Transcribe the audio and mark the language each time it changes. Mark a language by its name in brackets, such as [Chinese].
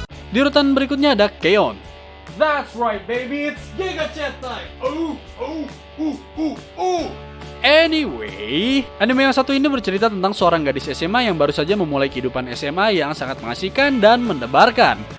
[Indonesian] Di urutan berikutnya ada Keon. [English] That's right baby, it's Giga Chat time. [Indonesian] Anyway, anime yang satu ini bercerita tentang seorang gadis SMA yang baru saja memulai kehidupan SMA yang sangat mengasihkan dan mendebarkan.